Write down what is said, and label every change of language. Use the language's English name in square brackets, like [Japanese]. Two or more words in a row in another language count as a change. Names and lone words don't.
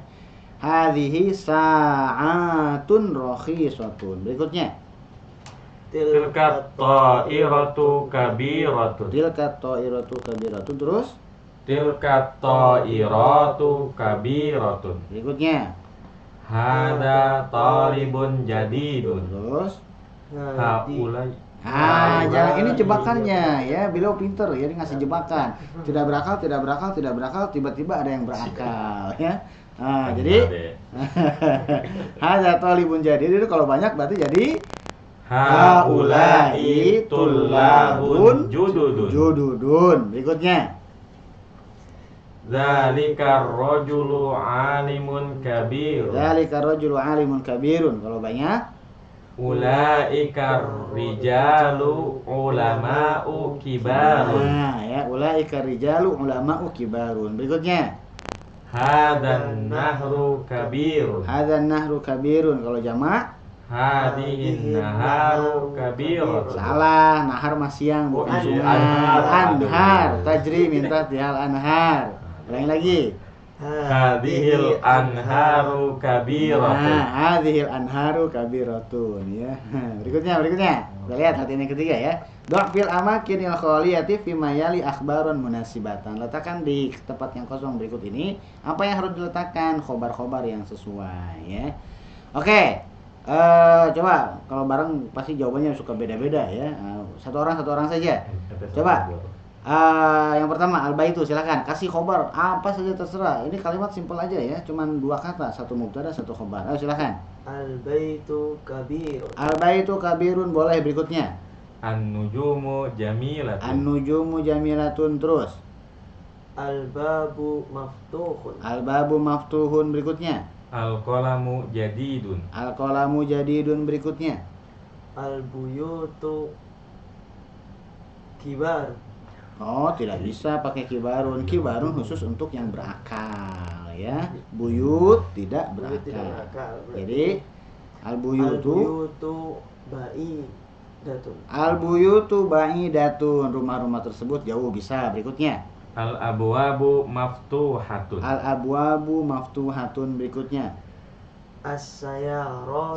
[Arabic] هذه ساعة رخيصة. [Indonesian] Berikutnya. [Arabic] تلك طائرة كبيرة. تلك طائرة كبيرة. [Indonesian] Terus. [Arabic] تلك طائرة كبيرة. [Indonesian] Berikutnya. [Arabic] هذا طالب جديد. [Indonesian] Terus. [Arabic] Haulai. [Indonesian] Jangan ini jebakannya ya. Beliau pinter ya, dia ngasih jebakan. Tidak berakal, tidak berakal, tidak berakal, tiba-tiba ada yang berakal ya. Nah, jadi [Arabic] هذا طالب جديد [Indonesian] itu kalau banyak berarti jadi [Arabic] هؤلاء طلاب جدد. [Indonesian] Berikutnya. [Arabic] ذلك الرجل عالم كبير. ذلك الرجل عالم كبير. [Indonesian] Kalau banyak, [Arabic] أولئك الرجال علماء كبار. nah ya, أولئك رجال علماء كبار. [Indonesian] Berikutnya, [Arabic] هذا النهر كبير. هذا النهر كبير. [Indonesian] Kalau jamak, [Arabic] هذه النهار كبير. [Indonesian] salah, nahar mas siang bukan Oh, iya, sungai. anhar. [Arabic] أنهار تجري من تحتها الأنهار. [Indonesian] Ulangi lagi. [Arabic] هذه الأنهار كبيرة. Nah, هذه الأنهار كبيرة ya. [Indonesian] Berikutnya. Kita lihat latihan yang ketiga ya. [Arabic] ضع في الأماكن الخالية فيما يلي أخبار مناسبة. [Indonesian] Letakkan di tempat yang kosong berikut ini apa yang harus diletakkan, khobar-khobar yang sesuai ya. Oke. Coba kalau bareng pasti jawabannya suka beda-beda ya. Satu orang saja. Coba. Yang pertama al-baitu, silakan kasih khobar apa saja terserah. Ini kalimat simpel aja ya, cuman 2 kata, satu mubtada, satu khobar. Ayo silakan. [Arabic] البيت كبير. البيت كبير [Indonesian] boleh. Berikutnya. [Arabic] النجوم جميلة. النجوم جميلة. Terus. الباب مفتوح. الباب مفتوح. [Indonesian] Berikutnya. [Arabic] القلم جديد. القلم جديد. [Indonesian] Berikutnya. [Arabic] البيوت كبار. [Indonesian] Oh, tidak bisa pakai kibarun. Kibarun khusus untuk yang berakal ya. Buyut tidak Buyut tidak berakal. berakal, berarti. Jadi al-buyutu [Arabic] ba'idatun. البيوت بعيدة. [Indonesian] Rumah-rumah tersebut jauh bisa. Berikutnya. [Arabic] الأبواب مفتوحة. الأبواب مفتوحة. Berikutnya. As-sayyaratu.